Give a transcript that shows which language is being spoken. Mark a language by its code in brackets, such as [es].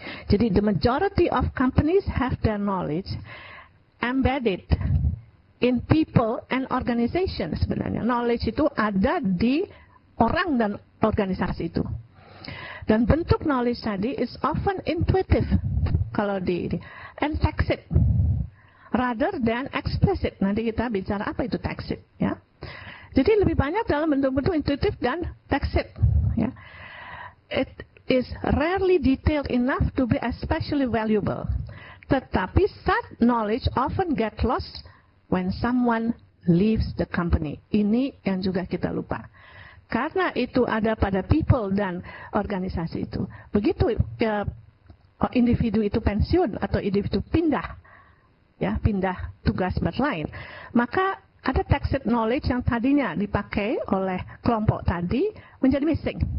[id] Jadi [en] the majority of companies have their knowledge embedded in people and organization [id] sebenarnya. Knowledge itu ada di orang dan organisasi itu. Dan bentuk knowledge tadi [en] is often intuitive [id] kalau [en] and tacit rather than explicit. [id] Nanti kita bicara apa itu tacit, ya. Jadi lebih banyak dalam bentuk-bentuk intuitif dan tacit, ya. [en] It is rarely detailed enough to be especially valuable. [id] Tetapi [en] such knowledge often get lost when someone leaves the company. [id] Ini yang juga kita lupa. Karena itu ada pada [en] people [id] dan organisasi itu. Begitu individu itu pensiun atau individu pindah, ya, pindah tugas berlain, maka ada tacit knowledge yang tadinya dipakai oleh kelompok tadi menjadi [en] missing.